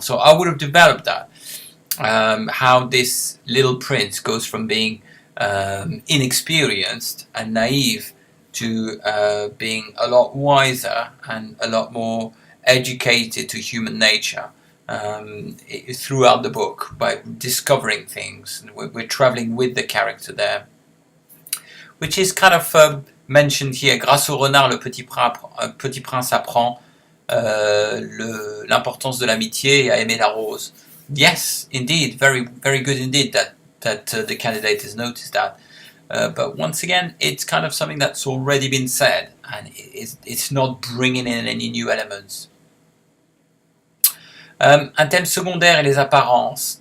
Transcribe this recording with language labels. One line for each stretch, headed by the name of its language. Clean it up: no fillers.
English: So I would have developed that, how this little prince goes from being inexperienced and naive to being a lot wiser and a lot more educated to human nature throughout the book by discovering things. We're traveling with the character there, which is kind of mentioned here.
French: Grâce au renard, le petit prince apprend l'importance de l'amitié et à aimer la rose.
English: Yes, indeed, very, very good indeed that the candidate has noticed that. But once again, it's kind of something that's already been said, and it's not bringing in any new elements.
French: Un thème secondaire et les apparences.